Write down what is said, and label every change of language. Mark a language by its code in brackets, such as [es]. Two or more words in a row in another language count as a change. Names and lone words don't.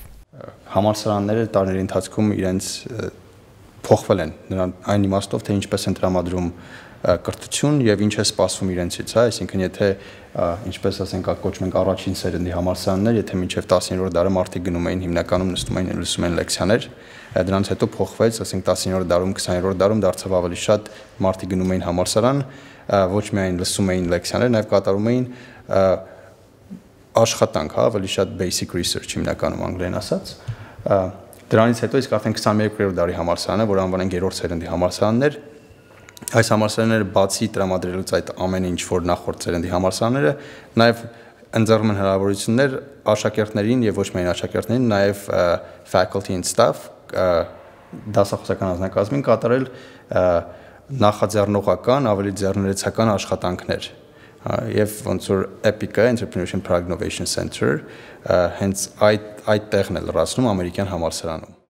[hy] Համալսարանները տարիների ընթացքում իրենց փոխվել են այն իմաստով, թե ինչպես են տրամադրում կրթություն եւ ինչ է սպասվում իրենցից, այսինքն եթե ինչպես ասենք կոչում ենք առաջին սերնդի համալսարաններ, եթե մինչեւ 10-րդ դարը մարդիկ գնում էին հիմնականում նստում էին լսում էին լեկցիաներ, դրանից հետո փոխվեց, ասենք 10-րդ դարում, 20-րդ դարում դարձավ ավելի շատ մարդիկ գնում էին համալսարան, ոչ միայն լսում էին լեկցիաներ, նաեւ կատարում էին աշխատանք, ավելի շատ [en] basic research [hy] հիմնականում անգլերեն ասած։ Դրանից հետո իսկ արդեն 21-րդ դարի համալսարանը, որ անվանենք 3-րդ սերնդի համալսարաններ, այս համալսարանները բացի տրամադրելուց այդ ամեն ինչ, որ նախորդ սերնդի համալսարանները, նաև ընձեռում են հնարավորություններ աշակերտներին եւ ոչ միայն աշակերտներին, նաև [en] faculty and staff [hy] դասախոսական անձնակազմին կատարել նախաձեռնողական, ավելի ձեռներեցական աշխատանքներ։ Եվ ոնց որ EPIC-ը Entrepreneurship Product Innovation Center հենց այդ տեղն է լրացնում ամերիկյան համալսարանում։